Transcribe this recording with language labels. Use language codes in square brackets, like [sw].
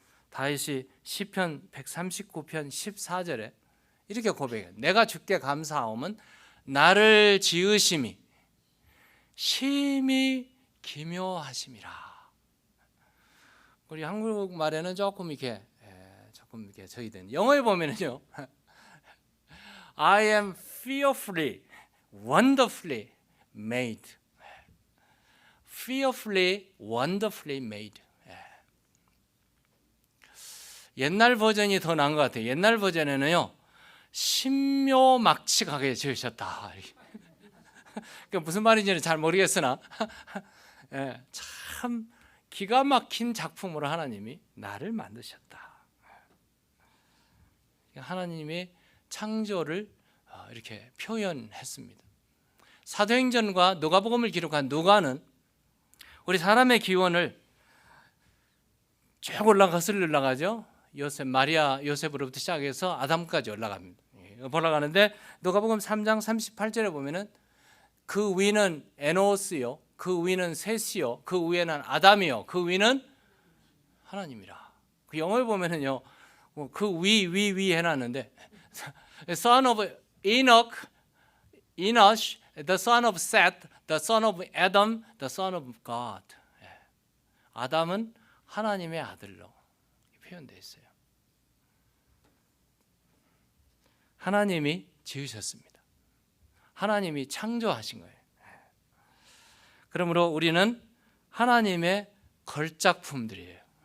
[ko] 다윗이 시편 139편 14절에 이렇게 고백해요. 내가 주께 감사하오면 나를 지으심이 심히 기묘하심이라. 우리 한국말에는 조금 이렇게 저희든 영어에 보면은요. [en] I am fearfully, wonderfully made. Fearfully, wonderfully made. [ko] 옛날 버전이 더 나은 것 같아요. 옛날 버전에는요, 신묘막측하게 지으셨다. 그러니까 무슨 말인지는 잘 모르겠으나, 참 기가 막힌 작품으로 하나님이 나를 만드셨다. 하나님의 창조를 이렇게 표현했습니다. 사도행전과 누가복음을 기록한 누가는 우리 사람의 기원을 쭉 올라가죠. 마리아 요셉으로부터 시작해서 아담까지 올라갑니다. 올라가는데 누가복음 3장 38절에 보면은 그 위는 에노스요, 그 위는 셋이요, 그 위에는 아담이요, 그 위는 하나님이라. 그 영어에 보면은요, 그 위 해놨는데 [en] Son of Enoch, the son of Seth, the son of Adam, the son of God. [ko] 아담은 하나님의 아들로 표현되어 있어요. 하나님이 지으셨습니다. 하나님이 창조하신 거예요. 그러므로 우리는 하나님의 걸작품들이에요.